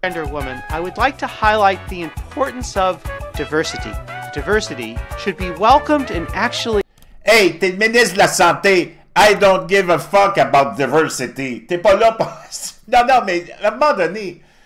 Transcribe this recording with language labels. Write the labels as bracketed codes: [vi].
[en] Woman, I would like to highlight the importance of diversity. Diversity should be welcomed and actually... [fr] Hey, t'es le ministre de la Santé. [en] I don't give a fuck about diversity. [fr] T'es pas là pour... Non, mais à un moment donné...